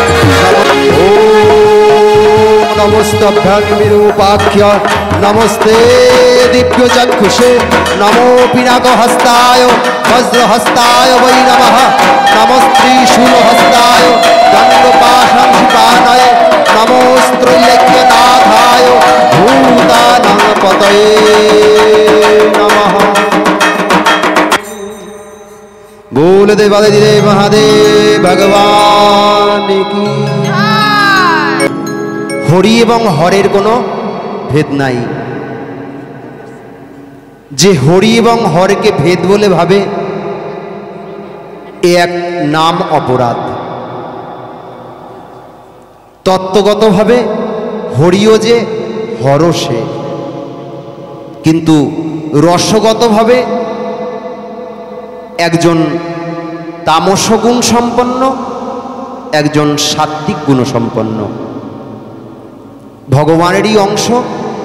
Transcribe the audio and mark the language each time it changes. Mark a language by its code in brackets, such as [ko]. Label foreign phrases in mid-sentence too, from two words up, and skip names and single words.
[sa] नमोस्तभ्यं विरूपाख्य नमस्ते दिव्यचक्षुषे नमो पिनाकहस्ताय वज्रहस्ताय वै नमः नमस्त्रिशूलहस्ताय दण्डपाशंसिपानाय नमोस्त्रैलोक्यनाथाय भूतानां पतये नमः [hi] बोल देवादिदेव महादेव भगवान की [bn] হরি এবং হরের কোনো ভেদ নাই যে হরি এবং হরকে ভেদ বলে ভাবে এক নাম অপরাধ তত্ত্বগত ভাবে হরিও যে হর সে কিন্তু রসগত ভাবে একজন তামস গুণ সম্পন্ন একজন সাত্ত্বিক গুণ সম্পন্ন ভগবানেরই অংশ